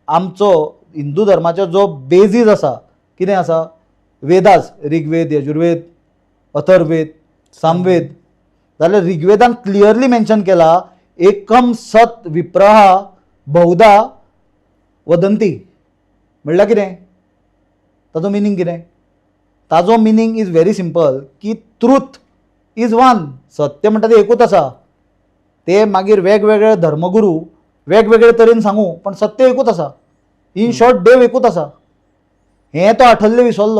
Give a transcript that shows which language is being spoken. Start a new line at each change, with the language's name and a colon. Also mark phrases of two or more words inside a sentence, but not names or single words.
Konkani: आमचो हिंदू धर्माचो जो बेजीस आसा कितें आसा, वेदास, ऋग्वेद, यजुर्वेद, अथर्ववेद, सामवेद. जाल्यार ऋग्वेदान
English: clearly mention
Konkani: केला
Sanskrit: एकम सत विप्रहा बहुधा वदंती.
Konkani: म्हणल्यार कितें, ताजो मिनींग कितें?
English: ताजो meaning is very simple की truth is one.
Konkani: सत्य म्हणटा तें एकूच आसा. ते मागीर वेगवेगळे धर्मगुरू वेगवेगळे तरेन सांगू, पण सत्य एकूच आसा.
English: in short
Konkani: देव एकूच आसा. हें तो आठल्ले विसरलो.